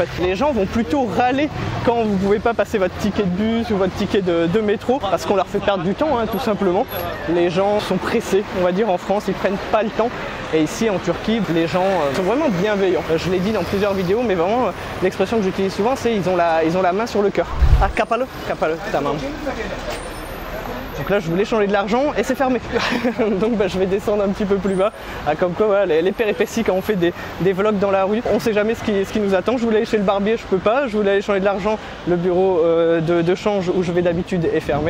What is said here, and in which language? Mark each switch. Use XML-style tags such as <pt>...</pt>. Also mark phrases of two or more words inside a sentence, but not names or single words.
<fr>Les gens vont plutôt râler quand vous ne pouvez pas passer votre ticket de bus ou votre ticket de métro parce qu'on leur fait perdre du temps tout simplement. Les gens sont pressés, on va dire en France, ils ne prennent pas le temps. Et ici en Turquie, les gens sont vraiment bienveillants. Je l'ai dit dans plusieurs vidéos, mais vraiment l'expression que j'utilise souvent, c'est ils ont la main sur le cœur.</fr> <tr>Ah, kapalı, tamam.</tr> <fr>Donc là je voulais changer de l'argent et c'est fermé. Donc je vais descendre un petit peu plus bas. Comme quoi voilà, les péripéties quand on fait des vlogs dans la rue, on ne sait jamais ce qui nous attend. Je voulais aller chez le barbier, je peux pas. Je voulais aller changer de l'argent, le bureau de change où je vais d'habitude est fermé.</fr>